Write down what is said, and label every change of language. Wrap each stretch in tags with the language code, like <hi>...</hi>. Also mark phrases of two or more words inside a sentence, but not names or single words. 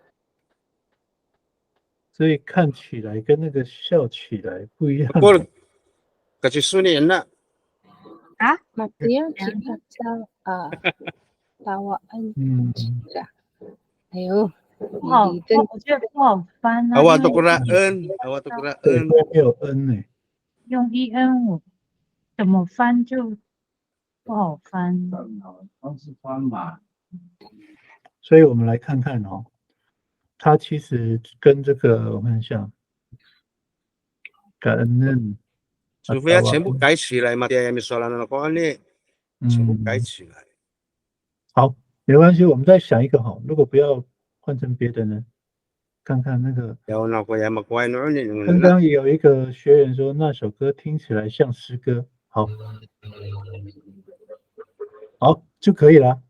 <zh>所以看起来跟那个笑起来不一样。过了，可是10年了。啊？马蒂亚吉嘎造啊，达瓦恩，哎呦，不好，我觉得不好翻啊。</zh> <ms>awak tukar awak tukar</ms> <zh>对，没有 n 呢。用 en 我怎么翻就不好翻。方式翻嘛。所以我们来看看哦，它其实跟这个我看一下，感恩，除非要全部改起来嘛，</zh> <ms>dia yang soalan apa ni，</ms> <zh>全部改起来。好，没关系，我们再想一个哈，如果不要换成别的呢，看看那个。刚刚也有一个学员说那首歌听起来像诗歌，好，好就可以了。</zh>